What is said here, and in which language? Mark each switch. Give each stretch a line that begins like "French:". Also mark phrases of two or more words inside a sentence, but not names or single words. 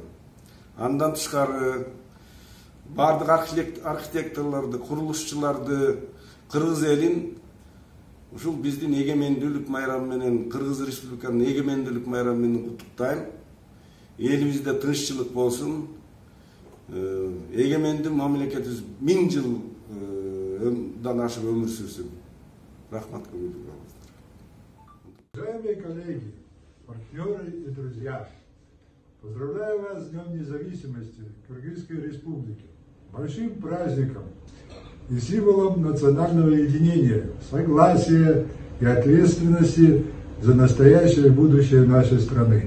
Kyrgyz: Андан тышкары бардык архитекторлорду, курулушчуларды, кыргыз элин ушул биздин эгемендүүлүк майрамы менен, Кыргыз Республиканын эгемендүүлүк майрамы менен куттуктайм. Элибизде тынччылык болсун. Эгемендүү мамлекетибиз 1000 жылдан ашык өмүр сүрсүн. Рахмат, көңүлдүү болуңуздар.
Russian: Уважаемые коллеги, партнеры и друзья, поздравляю вас с Днем независимости Кыргызской Республики, большим праздником и символом национального единения, согласия и ответственности за настоящее и будущее нашей страны.